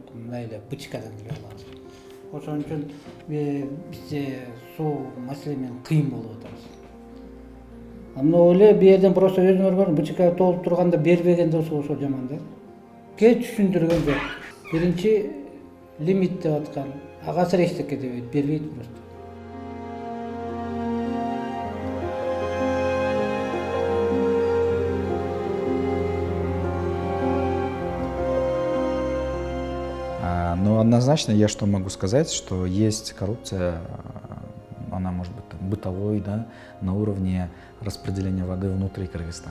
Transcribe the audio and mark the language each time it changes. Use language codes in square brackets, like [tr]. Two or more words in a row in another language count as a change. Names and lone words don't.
[ky] Мына эле бычыкадан эле алабыз. Ошон үчүн бизде суу маселе менен кыйын болуп атабыз. Мына эле бу жерден просто өзүңөр көрүң, бычыка толуп турганда бербеген да ошо жаман да. Кеч түшүндүргөн жок. Биринчи лимит деп аткан, агасы эчтеке дебейт, бербейт просто. [ru] Но однозначно я что могу сказать, что есть коррупция, она может быть там бытовой, да, на уровне распределения воды внутри Кыргызстана.